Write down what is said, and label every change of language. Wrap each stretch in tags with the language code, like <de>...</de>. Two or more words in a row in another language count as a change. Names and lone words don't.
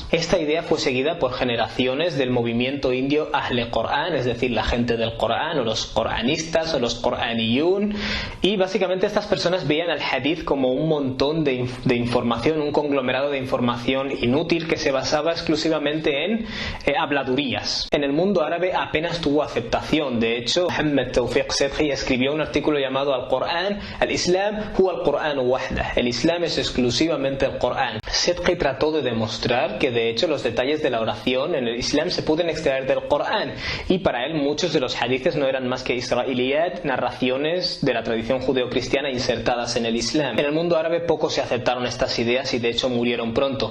<es>Esta idea fue seguida por generaciones del movimiento indio Ahle Qur'an, es decir, la gente del Corán o los coranistas o los Qur'aniyun, y básicamente estas personas veían al hadith como un montón de información, un conglomerado de información inútil que se basaba exclusivamente en habladurías. En el mundo árabe apenas tuvo aceptación. De hecho, Muhammad Tawfiq Sedhi escribió un artículo llamado Al-Qur'an, al-Islam huwa al-Qur'an wahdah. El Islam es exclusivamente el Qur'an. Sedhi trató de demostrar que de hecho los detalles de la oración en el Islam se pueden extraer del Qur'an, y para él muchos de los hadices no eran más que israeliyat, narraciones de la tradición judeocristiana insertadas en el Islam. En el mundo árabe poco se aceptaron estas ideas y de hecho murieron pronto.</es>